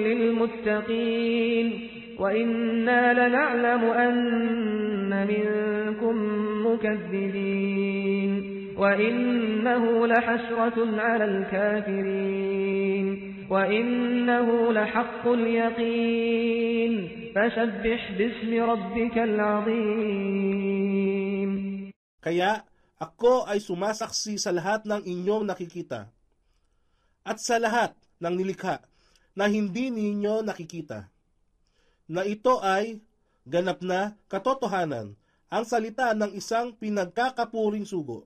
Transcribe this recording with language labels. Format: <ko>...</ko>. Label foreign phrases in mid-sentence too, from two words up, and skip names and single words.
<ar>للمتقين وإنا لنعلم أن منكم مكذبين وإنه لحسرة على الكافرين وإنه لحق اليقين فسبح باسم ربك العظيم.</ar> <tl>Kaya ako ay sumasaksi sa lahat ng inyong nakikita at sa lahat ng nilikha na hindi ninyo nakikita, na ito ay ganap na katotohanan, ang salita ng isang pinagkakapuring sugo.</tl>